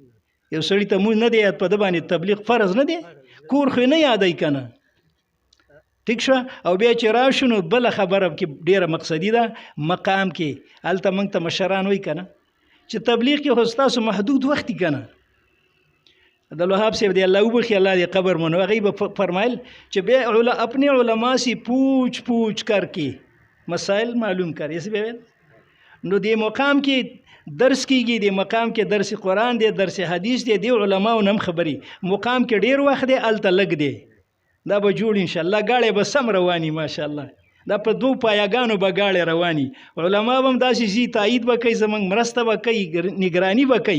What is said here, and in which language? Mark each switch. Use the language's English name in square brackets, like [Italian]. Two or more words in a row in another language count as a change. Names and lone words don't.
[Pashto] یو سړي ته مونځ نه دی یاد، په ده باندې تبلیغ فرض نه دی، کور خو نه یادوي که نه، ټیک شو. او بیا چې راشو نو بله خبره کې ډیره مقصدي ده، مقام کې هلته موږ ته مشران وایي که نه چې تبلیغ کې خو ستاسو محدود وخت که نه. عبدالوهاب صاحب دی الله وبخي، الله دې قبر منو، هغوی به فرمایل چې بیا [Urdu] اپنے علماء سے پوچھ پوچھ کر کے مسائل معلوم کر. [Pashto] ایسے بیا نو دې مقام کې درس کیږي، دې مقام کې درس قرآن دی، درس حدیث دی، دې علماو نه هم خبرې. مقام کې ډیر وخت دی، هلته لږ دی. دا به جوړ انشاءالله، گاڑی به سم رواني ماشاءالله، دا په 2 پایګانو به گاڑی رواني. علما به هم داسې زی تایید به کوي، زموږ مرسته به کوي، نگرانی به کوي.